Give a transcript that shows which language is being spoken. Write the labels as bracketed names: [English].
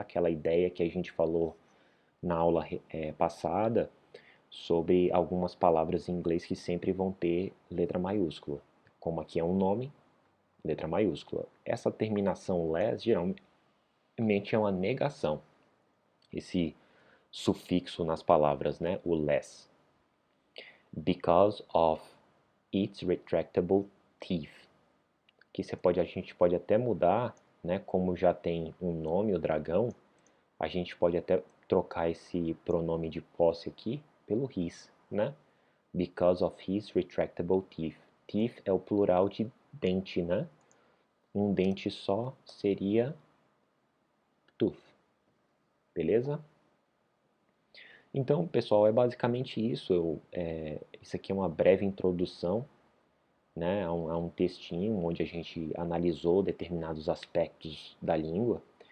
[Portuguese] Aquela ideia que a gente falou na aula passada sobre algumas palavras em inglês que sempre vão ter letra maiúscula. Como aqui é um nome, letra maiúscula. Essa terminação less geralmente é uma negação. Esse sufixo nas palavras, né? O less. [English] Because of its retractable teeth. [Portuguese] Que a gente pode até mudar, né? Como já tem um nome, o dragão, a gente pode até trocar esse pronome de posse aqui pelo his, né? [English] Because of his retractable teeth. [Portuguese] Teeth é o plural de dente, né? Um dente só seria tooth. Beleza? Então, pessoal, é basicamente isso. Isso aqui é uma breve introdução, né, a um textinho onde a gente analisou determinados aspectos da língua.